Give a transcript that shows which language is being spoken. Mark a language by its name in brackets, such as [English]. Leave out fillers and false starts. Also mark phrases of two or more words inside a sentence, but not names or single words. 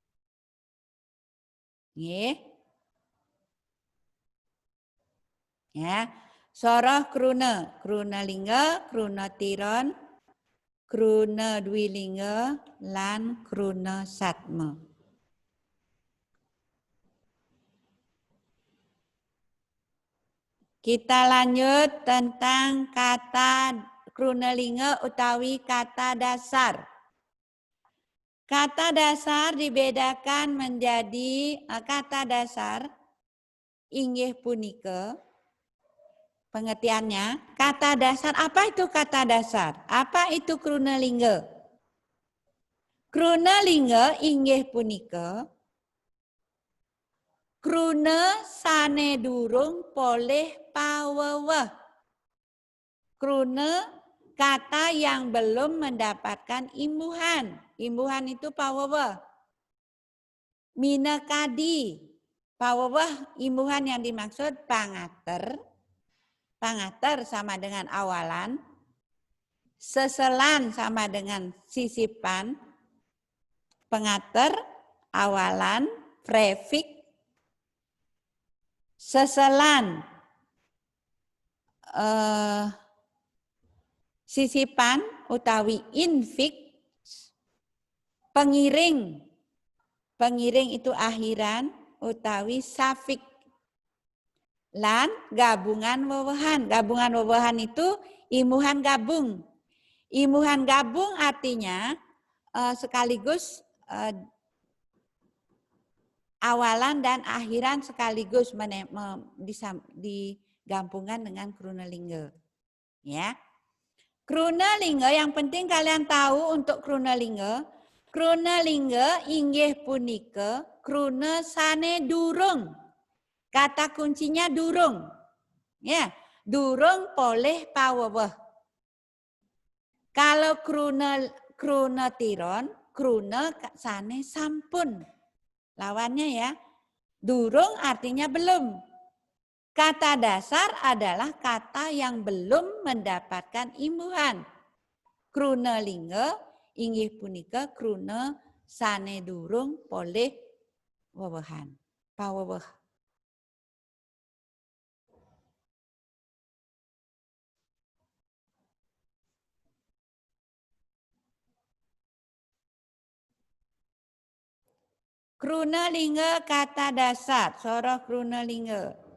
[Balinese] Nggih. Ya, soroh krune, krune lingga, krune tiron, krune dwilingga, lan krune satme. [Indonesian] Kita lanjut tentang kata [Balinese] krune lingga utawi [Indonesian] kata dasar. Kata dasar dibedakan menjadi kata dasar [Balinese] inggih punika. [Indonesian] Pengertiannya, kata dasar, apa itu kata dasar? Apa itu [Balinese] krune lingga? Krune lingga inggih punika krune sane durung poleh paweweh. [Indonesian] Krune kata yang belum mendapatkan imbuhan. Imbuhan itu paweweh. Minekadi. Paweweh imbuhan yang dimaksud pangater. Pangater sama dengan awalan, seselan sama dengan sisipan, pengater, awalan, prefik, seselan, sisipan utawi infik, pengiring, pengiring itu akhiran utawi safik. [Balinese] Lan gabungan wewehan. [Indonesian] Gabungan wewehan itu imbuhan gabung. Imbuhan gabung artinya sekaligus awalan dan akhiran sekaligus digabungkan dengan [Balinese] krune lingga. [Indonesian] Ya. [Balinese] Krune lingga [Indonesian] yang penting kalian tahu untuk [Balinese] krune lingga. Krune lingga inggih punika krune sane durung. [Indonesian] Kata kuncinya durung. [Balinese] Ya, durung poleh paweweh. Kalau krune tiron, krune sane sampun. [Indonesian] Lawannya ya. Durung artinya belum. Kata dasar adalah kata yang belum mendapatkan imbuhan. [Balinese] Krune lingga inggih punika krune sane durung poleh wewehan. Paweweh. Krune lingga [Indonesian] kata dasar, [Balinese] soroh krune lingga.